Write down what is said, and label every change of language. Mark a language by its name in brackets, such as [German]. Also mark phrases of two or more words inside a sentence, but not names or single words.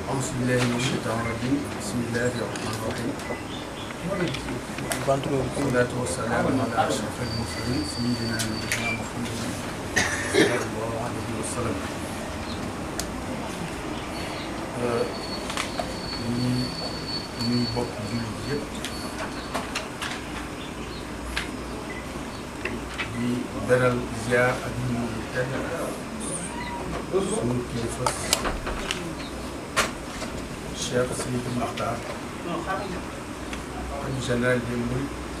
[Arabic] أعوذ بالله من الشيطان الرجيم بسم الله الرحمن الرحيم والصلاة والسلام على أشرف المرسلين سيدنا نبينا محمد صلى الله عليه وسلم [Wolof] ñuy bokk jullit yëpp di beral ziar ak ñu tedd suñu kilifa Cheikh Sidi Makhtar xalifa [French] général des mourides